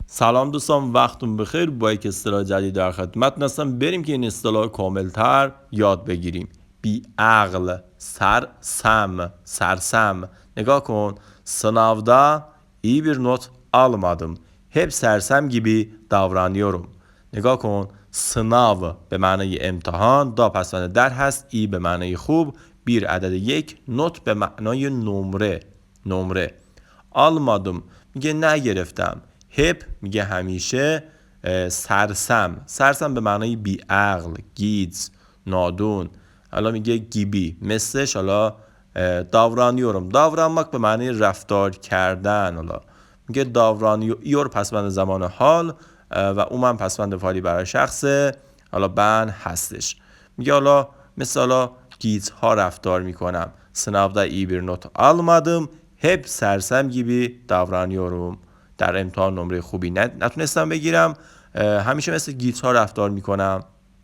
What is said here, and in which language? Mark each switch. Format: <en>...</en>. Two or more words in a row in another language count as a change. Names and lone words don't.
<fa>سلام دوستان، وقتون بخیر. با یک اصطلاح جدید در خدمت هستم. بریم که این اصطلاح کاملتر یاد بگیریم. بی عقل، sersem. نگاه کن.</fa> <tr>Sınavda iyi bir not almadım. Hep sersem gibi davranıyorum.</tr> <fa>نگاه کن. sınav به معنای امتحان، دا پسوند در هست، ای به معنای خوب، bir عدد یک، not به معنای نمره. almadım میگه نگرفتم. hep میگه همیشه. سرسم به معنای بیعقل، گیج، نادون. حالا میگه گیبی مثلش. حالا davranmak به معنای رفتار کردن. حالا میگه davranıyor پسوند زمان حال و اومن پسوند فعلی برای شخصه. حالا ben هستش. میگه حالا مثلا گیج ها رفتار میکنم.</fa> <tr>sınavda iyi bir not almadım. hep sersem gibi davranıyorum.</tr> <fa>در امتحان نمره خوبی نتونستم بگیرم. همیشه مثل گیج ها رفتار میکنم.</fa>